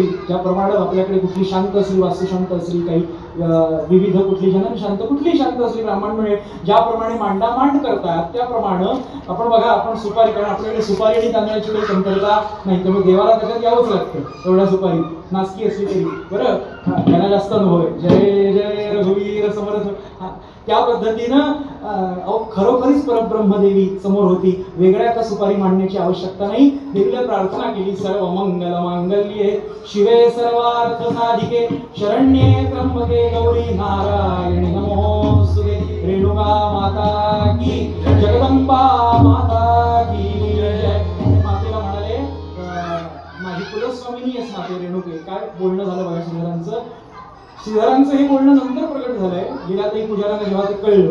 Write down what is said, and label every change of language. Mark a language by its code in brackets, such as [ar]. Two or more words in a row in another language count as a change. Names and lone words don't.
[mr] ज्याप्रमाणे आपल्याकडे कुठली शांत असली, वास्तुशांत असली, काही विविध कुठली जनन शांत, कुठली शांत असली, ब्राह्मण मिळे ज्याप्रमाणे मांडामांड करतात त्याप्रमाणे आपण बघा, आपण सुपारी, कारण आपल्याकडे सुपारी आणि तांदळाची काही कमतरता नाही, त्यामुळे देवाला त्याच्यात यावंच लागतं. एवढ्या सुपारी नासकी असली तरी बरं, त्यांना जास्त अनुभव आहे. जय जय रघुवीर समर्थ. त्या पद्धतीनं खरोखरीच परब्रह्मदेवी समोर होती, वेगळ्या का सुपारी मांडण्याची आवश्यकता नाही. [sa] देवीला प्रार्थना केली, सर्व मंगल मांगल्ये शिवे सर्वार्थ साधिके शरण्ये त्र्यंबके गौरी नारायणी नमोस्तुते. [hi] रेणुका माता की जगदंबा माता की जय. [mr] मातेला म्हणाले माझी कुलस्वामिनी आहेस माते रेणुके. काय बोलणं झालं बघा श्रीधरांचं. श्रीधरांचं हे बोलणं नंतर प्रकट झालंय लीलाताई पुजाऱ्यांना जेव्हा ते कळलं.